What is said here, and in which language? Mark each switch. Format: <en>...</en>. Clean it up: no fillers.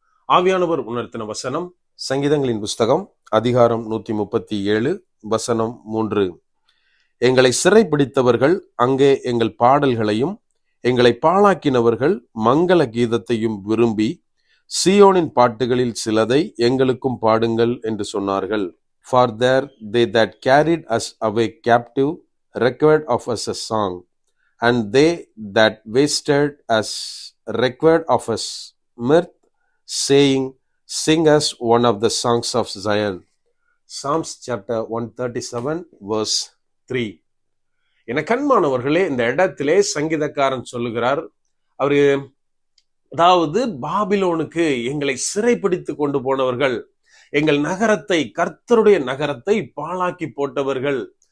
<ta>ஆவியானவர் உணர்த்தின வசனம் சங்கீதங்களின் புஸ்தகம் அதிகாரம் 137 வசனம் 3. எங்களை சிறைப்பிடித்தவர்கள் அங்கே எங்கள் பாடல்களையும் எங்களை பாழாக்கினவர்கள் மங்கள கீதத்தையும் விரும்பி சீயோனின் பாட்டுகளில் சிலதை எங்களுக்கும் பாடுங்கள் என்று சொன்னார்கள்.</ta> <en>For there they that carried us away captive required of us a song, and they that wasted us required of us mirth, saying, Sing us one of the songs of Zion. Psalms chapter 137 verse 3.</en> <ta>என கண்மானவர்களே, இந்த இடத்திலே சங்கீதக்காரன் சொல்லுகிறார், அவரு அதாவது பாபிலோனுக்கு எங்களை சிறைப்பிடித்து கொண்டு போனவர்கள், எங்கள் நகரத்தை, கர்த்தருடைய நகரத்தை பாழாக்கி போட்டவர்கள்.</ta>